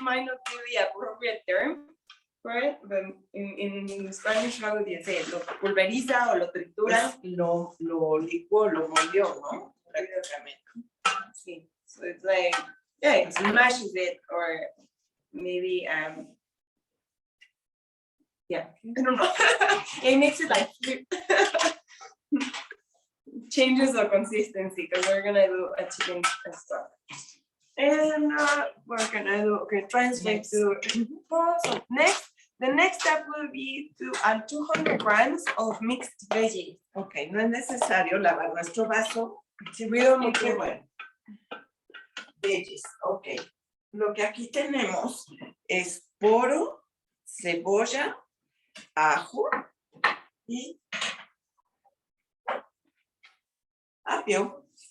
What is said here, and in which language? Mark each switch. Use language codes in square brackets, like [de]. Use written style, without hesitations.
[en] Might not be the appropriate term for it, but in Spanish, how would you say it? [es] ¿Lo pulveriza o lo tritura? Pues lo licuó, lo molió, ¿no? Prácticamente. Sí. [en] So it's like, yeah, it smashes it, or maybe, yeah, I don't know. It makes it like changes the consistency because we're gonna do a chicken stock. And we're gonna do, okay, translate to pause. So the next step will be to add 200 grams of mixed veggies. [es] Ok, no es necesario lavar nuestro vaso. [en] We don't need [es] Porque [en] to. [es] bueno. Veggies, ok. Lo que aquí tenemos es poro, cebolla, ajo y apio.